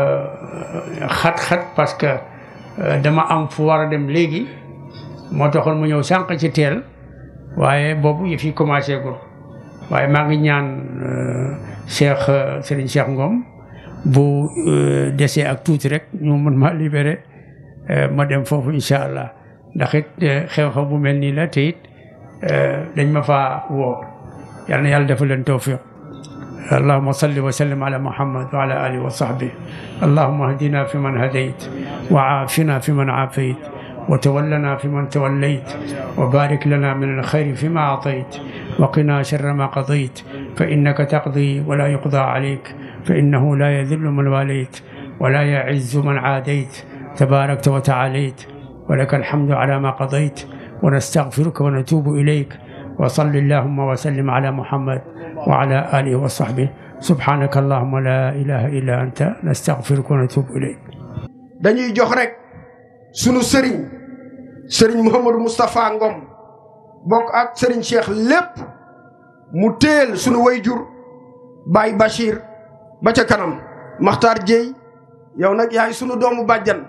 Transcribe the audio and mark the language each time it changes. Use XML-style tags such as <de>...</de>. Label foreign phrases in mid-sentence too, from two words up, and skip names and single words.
<wo>xat-xat parce que dama am fu war a dem léegi moo taxoon mu ñëw sànq ci teel waaye boobu yëf yi commencé gul waaye maa ngi ñaan Serigne Cheikh Ngom bu desee ak tuuti rek ñu mën ma libéré ma dem foofu</wo> <ar>إن شاء الله</ar> <wo>ndax it xew-xew bu mel nii la te it dañ ma fa woo yal na yàlla defal leen tawfiq</wo> <ar>اللهم صل وسلم على محمد وعلى آله وصحبه اللهم اهدنا فيمن هديت وعافنا فيمن عافيت وتولنا فيمن توليت وبارك لنا من الخير فيما أعطيت وقنا شر ما قضيت فإنك تقضي ولا يقضى عليك فإنه لا يذل من واليت ولا يعز من عاديت تباركت وتعاليت ولك الحمد على ما قضيت ونستغفرك ونتوب إليك وصل اللهم وسلم على محمد وعلى آله وصحبه سبحانك اللهم لا إله إلا أنت نستغفرك ونتوب إليك</ar> <wo>dañuy jox rek sunu sëriñ Mouhamadou Moustapha Ngom bokk ak sëriñ Cheikh lépp mu téel sunu wayjur Baye Bachir ba ca kanam Makhtar Dieye yow nag yaay sunu doomu bàjjan</wo>